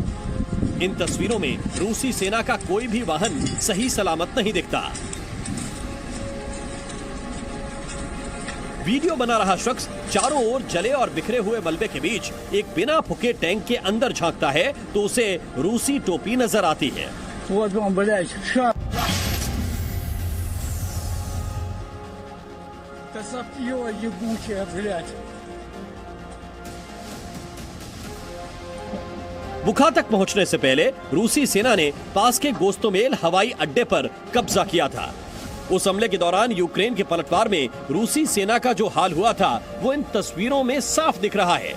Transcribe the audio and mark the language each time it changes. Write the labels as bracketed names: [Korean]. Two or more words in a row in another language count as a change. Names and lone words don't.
[Hindi] इन तस्वीरों में रूसी सेना का कोई भी वाहन सही सलामत नहीं दिखता। वीडियो बना रहा शख्स चारों ओर जले और बिखरे हुए मलबे के बीच एक बिना फुके टैंक के अंदर झांकता है तो उसे रूसी टोपी नजर आती है। [Russian] Вот он, блядь, ша... Да сопьё ебучая, блядь. [Hindi] बुखा तक पहुंचने से पहले रूसी सेना ने पास के गोस्तोमेल हवाई अड्डे पर कब्जा किया था। उस हमले के दौरान यूक्रेन के पलटवार में रूसी सेना का जो हाल हुआ था वो इन तस्वीरों में साफ दिख रहा है।